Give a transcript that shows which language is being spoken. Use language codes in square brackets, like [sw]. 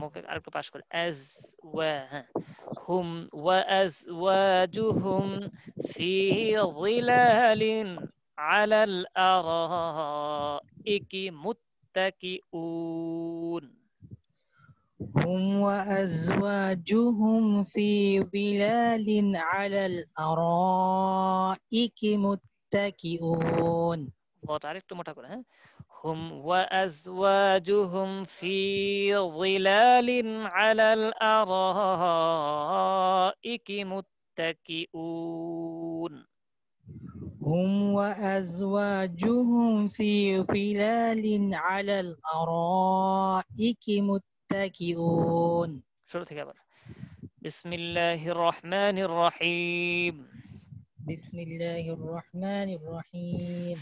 [bn] আরেকটু পাশ করে [ar] هم وأزواجهم في ظلال على الأرائك متكئون هم وأزواجهم في ظلال على الأرائك متكئون [bn] বট আরেকটু মোটা করে, হ্যাঁ। [ar] হুম ওয়া আজওয়াজুহুম ফি যিলালিন আলাল আরাইকি মুত্তাকিউন। هم وأزواجهم في ظلال على الأرائك متكئون [bn] শুরু থেকে আবার। [ar] বিসমিল্লাহির রহমানির রহিম। بسم الله الرحمن الرحيم